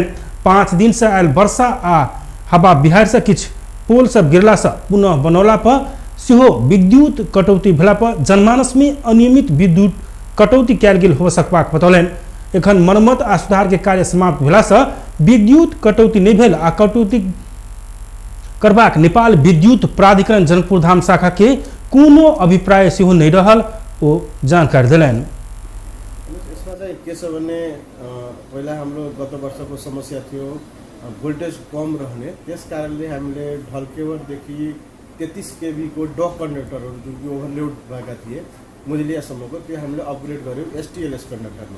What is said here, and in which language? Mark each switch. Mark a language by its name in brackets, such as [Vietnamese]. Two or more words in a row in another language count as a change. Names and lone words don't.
[Maithili] 5 दिन से आयल वर्षा आ हवा बिहार से किछु पोल सब गिरला से पुनः बनौला पर सेहो विद्युत कटौती भेला पर जनमानस में अनियमित विद्युत कटौती कयल गेल हो सकबाक बतौलनि। एखन मरम्मत आ सुधार के कार्य समाप्त भेला से विद्युत कटौती नहीं भेल आ कटौती करबाक नेपाल विद्युत प्राधिकरण जनकपुरधाम शाखा के कोनो अभिप्राय सेहो नहीं रहल ओ जानकारी देलनि। [Nepali] यसमा चाहिँ के छ भने पहिला हाम्रो गत वर्षको समस्या थियो भोल्टेज कम रहने, त्यस कारणले हामीले ढल्केवरदेखि 33 kV को डक कन्डक्टरहरू जुन कि ओभरलोड भएका थिए मुजलियासम्मको त्यो हामीले अपग्रेड गर्यौँ STLS कन्डक्टरमा।